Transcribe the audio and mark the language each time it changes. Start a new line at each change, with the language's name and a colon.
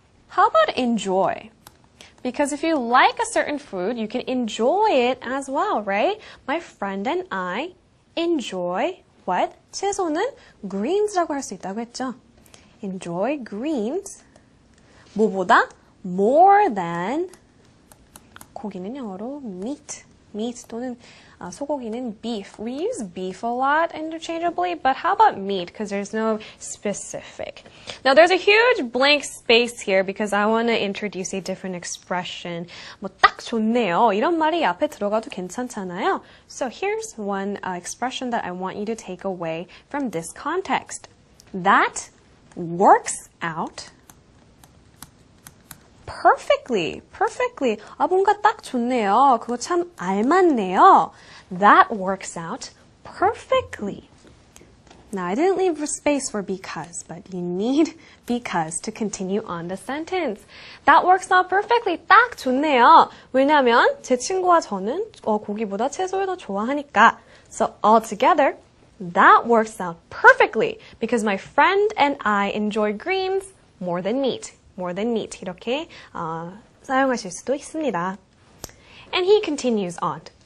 English: How about enjoy? Because if you like a certain food, you can enjoy it as well, right? My friend and I enjoy what?
Korean: 채소는 greens라고 할 수 있다고 했죠.
English: Enjoy greens.
Korean: 뭐보다?
English: More than.
Korean: 고기는 영어로 meat.
English: Meat
Korean: 또는 소고기는
English: beef. We use beef a lot interchangeably, but how about meat? Because there's no specific. Now there's a huge blank space here because I want to introduce a different expression.
Korean: 뭐 딱 좋네요. 이런 말이 앞에 들어가도 괜찮잖아요.
English: So here's one expression that I want you to take away from this context. That works out perfectly.
Korean: 뭔가 딱 좋네요. 그거 참 알맞네요.
English: That works out perfectly. Now, I didn't leave space for because, but you need because to continue on the sentence. That works out perfectly.
Korean: 딱 좋네요. 왜냐면 제 친구와 저는 고기보다 채소를 더 좋아하니까.
English: So altogether, that works out perfectly because my friend and I enjoy greens more than meat. More than meat.
Korean: 이렇게 사용하실 수도 있습니다.
English: And he continues on.